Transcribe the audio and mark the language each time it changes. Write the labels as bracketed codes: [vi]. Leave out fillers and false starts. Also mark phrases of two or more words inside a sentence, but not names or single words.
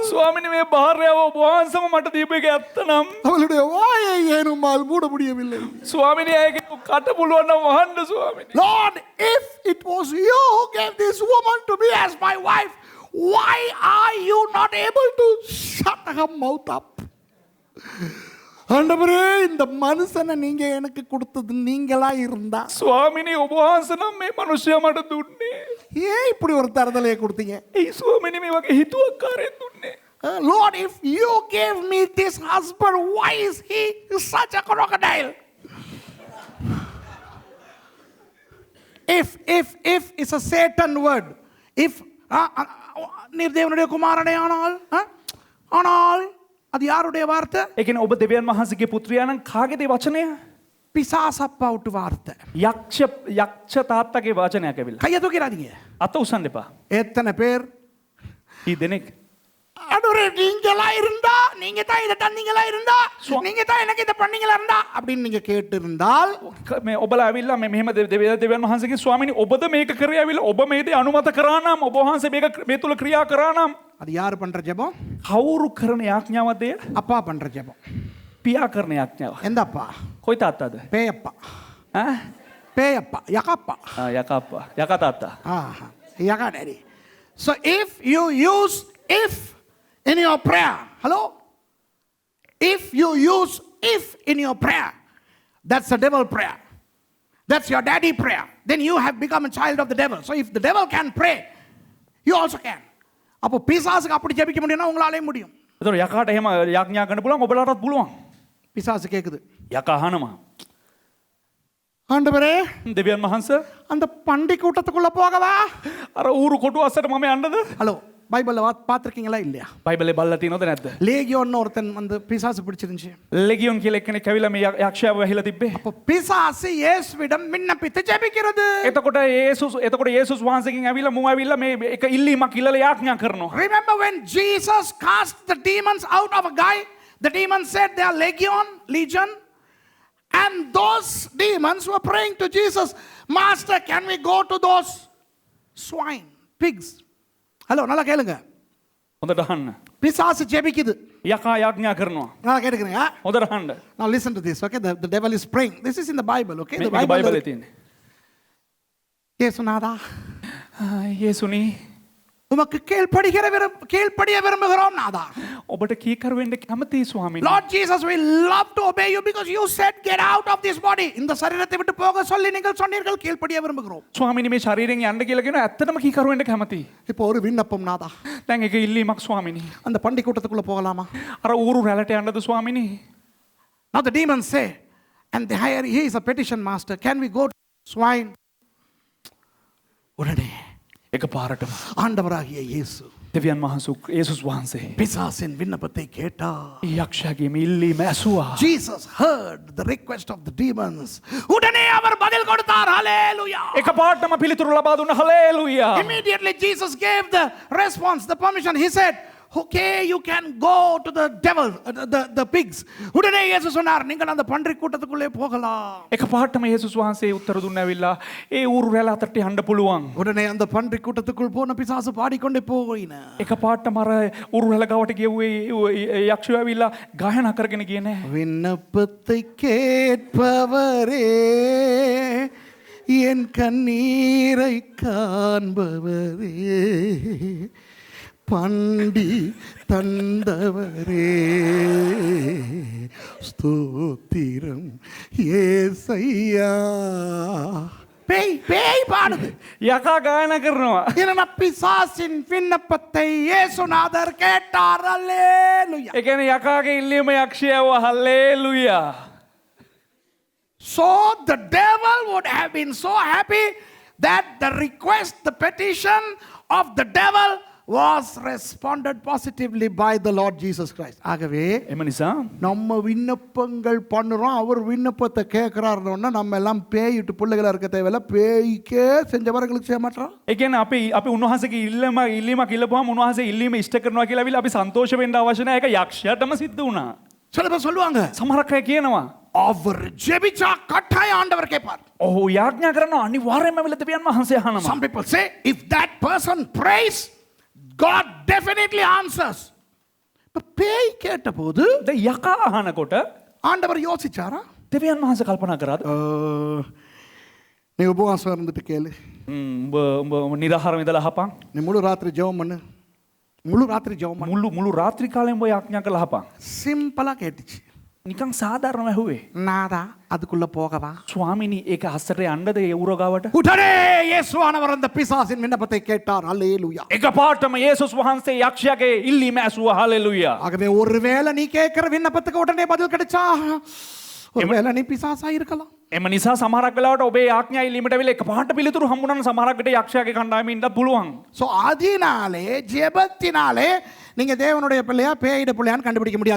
[si] ස්වාමිනේ මේ භාර්යාව ඔබ වහන්සේම මට දීපු එක ඇත්ත නම් [ta] அவளுடைய வாயை ஏன் உம்மால் மூட முடியவில்லை? [si] ස්වාමිනේ ඇයගේ කට පුළුවන් නම් වහන්න ස්වාමිනේ. [en] Lord, if it was you who gave this woman to me as my wife, why are you not able to shut her mouth up? [ta] ஆண்டவரே இந்த மனுஷனை நீங்க எனக்கு கொடுத்தது நீங்களா இருந்தா, [si] ස්වාමිනේ ඔබ වහන්සේ නම් මේ මිනිස්සයා මට දුන්නේ. [ta] ஏன் இப்படி ஒரு தரதலையை கொடுத்தீங்க? [si] ඒ ස්වාමිනේ මේ වගේ හිතුවක්කාරයෙක් දුන්නේ. [en] Lord, if you gave me this husband, why is he such a crocodile? If is a Satan word. [ta] If நீர் தேவனுடைய குமாரனே ஆனால் அது யாருடைய வார்த்தை? [si] ඒ කියන්නේ ඔබ දෙවියන් වහන්සේගේ පුත්‍රයා නම් කාගේද ඒ වචනය? [ta] பிசாசப்பாவுட்டு வார்த்தை. [si] යක්ෂ තාත්තගේ වචනයක් ඇවිල්ලා. [ta] கையை தூக்கிறாதீங்க. [si] අත උස්සන්න එපා. [ta] எத்தனை பேர் [si] ඊ දෙනෙක් [ta] ஆண்டவரே நீங்களா இருந்தா, நீங்க தான் இதை தந்தீங்களா இருந்தா, நீங்க தான் எனக்கு இதை பண்ணீங்களா இருந்தா அப்படின்னு நீங்க கேட்டு இருந்தால், [si] මේ ඔබලා ඇවිල්ලා මේ මෙහෙම දෙවියන් වහන්සේගේ ස්වාමිනේ ඔබද මේක කරේ ඇවිල්ලා ඔබ මේ දේ අනුමත කරා නම් ඔබ වහන්සේ මේක මේ තුල ක්‍රියා කරා නම් [ta] அது யாரு பண்ற ஜெபம்? [si] කවුරු කරන යාඥාවද එය? [ta] அப்பா பண்ற ஜெபம். [si] පියා කරන යාඥාව. [ta] எந்த அப்பா? [si] කොයි තාත්තද? [ta] பேயப்பா. ඈ பேயப்பா, யகாப்பா. [si] යකාප්පා යකා තාත්තා. [en] Yaga daddy. So if you use if in your prayer, hello? If you use if in your prayer, that's a devil prayer. That's your daddy prayer. Then you have become a child of the devil. So if the devil can pray, you also can. [ta] அப்போ பிசாசுக்கு அப்படி ஜெபிக்க முடியும்னா உங்களாலே முடியும். [si] ඒතර යකාට එහෙම යාඥා කරන්න පුළුවන් ඔබලාටත් පුළුවන්. [ta] பிசாசு கேக்குது, [si] යකා අහනවා. [ta] ஆண்டவரே [si] දෙවියන් වහන්සේ [ta] அந்த பண்டி கூட்டத்துக்குள்ள போகவா? [si] අර ඌරු කොටු අස්සට මම යන්නද? [ta] ஹலோ, பைபிள்ல பார்த்திருக்கீங்களா இல்லையா? [si] බයිබලේ බලලා තියෙනවද නැද්ද? [ta] லேகியோன்னு ஒருத்தன் வந்து பிசாசு பிடிச்சிருந்துச்சு. [si] ලෙගියොන් කියලා එක්කෙනෙක් ඇවිල්ලා මේ යක්ෂයාව වැහිලා තිබ්බේ. [ta] அப்போ பிசாசு இயேசுவிடம் விண்ணப்பித்து ஜெபிக்கிறது. [si] එතකොට යේසුස් වහන්සේගෙන් ඇවිල්ලා මම ඇවිල්ලා මේ එක ඉල්ලීමක් ඉල්ලලා යාඥා කරනවා. [en] Remember when Jesus cast the demons out of a guy, the demons said they are legion, and those demons were praying to Jesus, Master, can we go to those swine, pigs? Hello, [ta] நல்லா கேளுங்க. [si] හොඳට අහන්න. [ta] பிசாசு ஜெபிக்குது. [si] යකා යාඥා කරනවා. [ta] நல்லா கேட்டுக்கிறீங்க? [si] හොඳට අහන්න. [en] Now listen to this, okay? The devil is praying. This is in the Bible, okay? The [si] මේක බයිබලේ [en] Bible. [si] තියෙන්නේ. [ta] இயேசுநாதா, [si] යේසුනි [ta] உமக்கு கீழ்ப்படிய விரும்புகிறோம் நாதா. [si] ඔබට කීකරු වෙන්න කැමතියි ස්වාමීනි. [en] Lord Jesus, we love to obey you because you said get out of this body. [ta] இந்த சரீரத்தை விட்டு போக சொல்லி நீங்கள் சொன்னீர்கள், கீழ்ப்படிய விரும்புகிறோம். [si] ස්වාමීනි මේ ශරීරයෙන් යන්න කියලා කියනවා ඇත්තටම කීකරු වෙන්න කැමතියි. [ta] இப்போ ஒரு விண்ணப்பம் நாதா. [si] දැන් එක ඉල්ලීමක් ස්වාමීනි. [ta] அந்த பண்டி கூட்டத்துக்குள்ள போகலாமா? [si] අර ඌරු රැළට යන්නද ස්වාමීනි? [en] Now the demons say, and here he is a petition master, can we go to swine? [ta] உடனே [si] එක පාරටම [ta] ஆண்டவராகிய இயேசு [si] දෙවියන් වහන්සේ යේසුස් වහන්සේ [ta] பிசாசின் விண்ணப்பத்தை கேட்டார். [si] යක්ෂයාගේ මේ ඉල්ලීම ඇසුවා. [en] Jesus heard the request of the demons. [ta] உடனே அவர் பதில் கொடுத்தார். [en] Hallelujah. [si] එක පාරටම පිළිතුරු ලබා දුන්න හලෙලූයා. [en] Immediately Jesus gave the response, the permission. He said, okay, you can go to the devil, the pigs. [ta] உடனே இயேசு சொன்னார், நீங்கள் அந்த பன்றி கூட்டத்துக்குள்ளே போகலாம். [si] එක පාරටම යේසුස් වහන්සේ උත්තර දුන්න ඇවිල්ලා ඒ ඌරු රැළ අතට යන්න පුළුවන්. [ta] உடனே அந்த பன்றி கூட்டத்துக்குள் போன பிசாசு பாடிக்கொண்டே போயின. [si] එක පාරටම අර ඌරු රැළ ගාවට ගියුවේ යක්ෂයෝ ඇවිල්ලා ගායනා කරගෙන ගියේ නෑ. [ta] விண்ணப்பத்தை கேட்பவரே, என் கண்ணீரை காண்பவரே, பண்டி தந்தவரே, ஸ்தோத்திரம் ஏசையா. பேய் பாடுது. [si] යකා ගායනා කරනවා. [ta] ஏன்னா பிசாசின் விண்ணப்பத்தை இயேசுநாதர் கேட்டார். அல்லேலூயா. [si] ඒ කියන්නේ යකාගේ ඉල්ලීම යක්ෂයාව හලෙලූයා. [en] So the devil would have been so happy that the request, the petition of the devil was responded positively by the Lord Jesus Christ. [ta] ஆகவே [si] එම නිසා [ta] நம்ம விண்ணப்பங்கள் பண்ணுறோம், அவர் விண்ணப்பத்தை கேட்குறாருன்னா நம்ம எல்லாம் பேயிட்டு பிள்ளைகளா இருக்க தேவையில்ல, பேய்க்கே செஞ்சவர்களுக்கு செய்ய மாட்டோம். [si] ඒ කියන්නේ අපි උන්වහන්සේගේ ඉල්ලීමක් ඉල්ලපුවාම උන්වහන්සේ ඉල්ලීම ඉෂ්ට කරනවා කියලා අපි සන්තෝෂ වෙන්න අවශ්‍ය නැහැ. ඒක යක්ෂයාටම සිද්ධ වුණා. [ta] சில பேர் சொல்லுவாங்க [si] සමහරක් අය කියනවා [ta] அவர் ஜெபிச்சா கட்டாயம் ஆண்டவர் கேட்பார். [si] ඔහු යාඥා කරනවා අනිවාර්යයෙන්ම වෙල දෙවියන් වහන්සේ අහනවා. [en] Some people say if that person prays God definitely answers. [ta] இப்ப பேய் கேட்டபோது [si] දැන් යකා අහනකොට [ta] ஆண்டவர் யோசிச்சாரா? [si] දෙවියන් වහන්සේ කල්පනා කරාද? [ta] நீ உபவாசம் இருந்துட்டு கேளு, [si] උඹ නිරහරම ඉඳලා අහපන්. [ta] நீ முழு ராத்திரி ஜெபம் பண்ணு, முழு ராத்திரி ஜெபம் பண்ணு. [si] මුළු රාත්‍රී කාලෙම ඔය යාඥා කරලා අහපන්. [ta] சிம்பிளா கேட்டுச்சு. [si] නිකන් සාධාරණව ඇහුවේ. [ta] நாதா அதுக்குள்ள போகவா? [si] ස්වාමිනී ඒක හස්සට යන්නද ඒ උරගාවට? [ta] உடனே இயேசுவானவர் அந்த பிசாசின் விண்ணப்பத்தை கேட்டார். அல்லேலூயா. [si] එකපාරටම යේසුස් වහන්සේ යක්ෂයාගේ ඉල්ලීම ඇසුවා. හalleluya. [ta] ஆகவே ஒருவேளை நீ கேட்கிற விண்ணப்பத்துக்கு உடனே பதில் கிடைச்சா ஒருவேளை நீ பிசாசா இருக்கலாம். [si] එම නිසා සමහරක් වෙලාවට ඔබේ ආඥා ඉල්ලීමට වෙලා එකපාරට පිළිතුරු හම්බුනන සමහරක් විට යක්ෂයාගේ කණ්ඩායමේ ඉඳලා පුළුවන්. [ta] ஸோ அதனாலே ஜெபத்தினாலே நீங்க தேவனுடைய பிள்ளையா பேயிட பிள்ளையான்னு கண்டுபிடிக்க முடியாது.